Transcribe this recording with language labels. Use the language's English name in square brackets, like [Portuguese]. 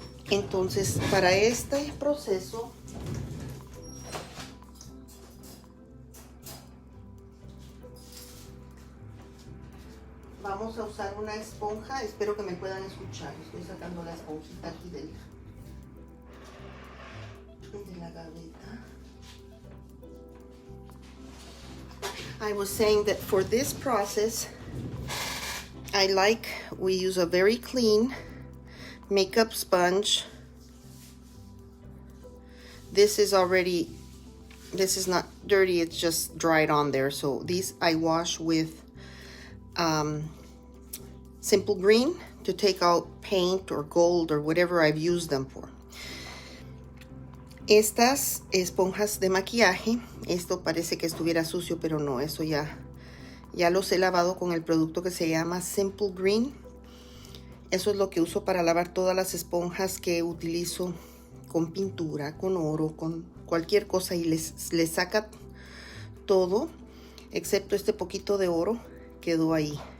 [Spanish] Entonces, para este proceso vamos a usar una esponja. Espero que me puedan escuchar. Estoy sacando la esponjita aquí de la gaveta. [English] I was saying that for this process, we use a very clean makeup sponge. This is not dirty, it's just dried on there. So these I wash with Simple Green to take out paint or gold or whatever I've used them for. [Spanish] Estas esponjas de maquillaje, esto parece que estuviera sucio, pero no, eso ya los he lavado con el producto que se llama Simple Green. Eso es lo que uso para lavar todas las esponjas que utilizo con pintura, con oro, con cualquier cosa, y les saca todo, excepto este poquito de oro quedó ahí.